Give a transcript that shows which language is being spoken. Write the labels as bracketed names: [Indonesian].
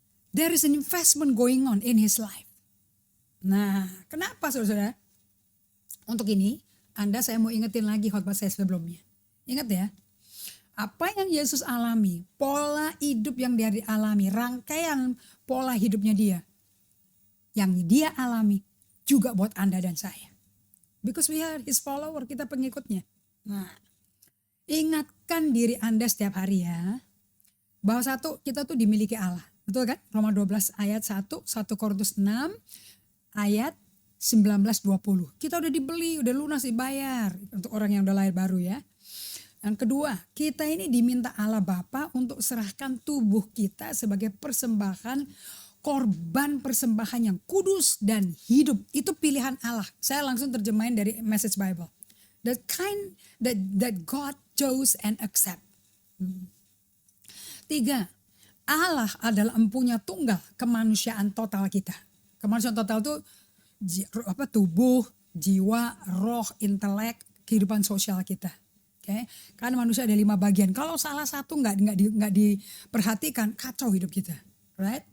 [English] There is an investment going on in his life. [Indonesian] Nah, kenapa saudara? Untuk ini, saya mau ingetin lagi khotbah saya sebelumnya. Ingat ya, apa yang Yesus alami, pola hidup yang dia alami, rangkaian pola hidupnya dia, yang dia alami juga buat Anda dan saya. [English] Because we are his follower, [Indonesian] kita pengikutnya. Nah, ingatkan diri Anda setiap hari ya, bahwa satu, kita tuh dimiliki Allah. Betul kan? Roma 12 ayat 1, 1 Korintus 6 ayat 19-20. Kita udah dibeli, udah lunas dibayar untuk orang yang udah lahir baru ya. Yang kedua, kita ini diminta Allah Bapa untuk serahkan tubuh kita sebagai persembahan, korban persembahan yang kudus dan hidup. Itu pilihan Allah. Saya langsung terjemahin dari Message Bible. [English] The kind that God chose and accept. [Indonesian] 3. Allah adalah empunya tunggal kemanusiaan total kita. Kemanusiaan total itu tubuh, jiwa, roh, intelek, kehidupan sosial kita. Okay? Karena manusia ada 5 bagian. Kalau salah satu nggak diperhatikan, kacau hidup kita. right?